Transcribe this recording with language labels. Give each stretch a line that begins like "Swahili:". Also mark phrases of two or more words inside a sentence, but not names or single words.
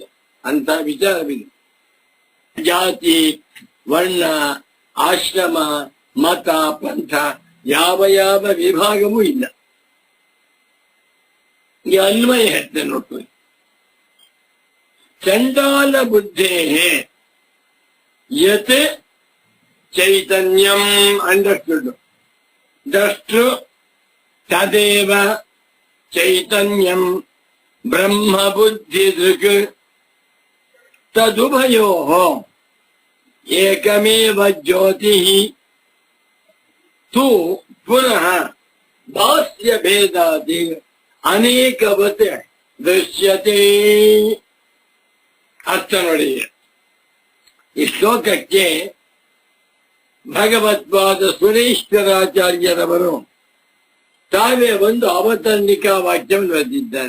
Kannada: ಅಂತ ವಿಚಾರವಿದೆ. ಜಾತಿ, ವರ್ಣ, ಆಶ್ರಮ, ಮತ, ಪಂಥ ಯಾವ ವಿಭಾಗವೂ ಇಲ್ಲ. ಈ ಅನ್ವಯ ಹೇಳ್ತೇನೆ ನೋಡ್ಕೊಳ್ಳಿ.
Sanskrit: ಚಂಡಾಲ ಬುದ್ಧೇ ಯತ್ ಚೈತನ್ಯಂ ಅಂಡರ್ಸ್ಟುಡ್. ದ್ರಷ್ಟು ತದೇವ ಚೈತನ್ಯಂ ಬ್ರಹ್ಮ ಬುದ್ಧಿ ದೃಕ್. ತದುಭಯೋ ಏಕಮೇವ ಜ್ಯೋತಿ. ತು ಪುನಃ ಭಾಸ್ಯ ಭೇದಾದಿ ಅನೇಕವತ್ ದೃಶ್ಯತೆ.
Kannada: ಅರ್ಥ ನೋಡಿ. ಈ ಶ್ಲೋಕಕ್ಕೆ ಭಗವತ್ಪಾದ ಸುರೇಶ್ವರಾಚಾರ್ಯರವರು ತಾವೇ ಒಂದು ಅವತರಣಿಕಾ ವಾಕ್ಯವನ್ನು ಬರೆದಿದ್ದಾರೆ.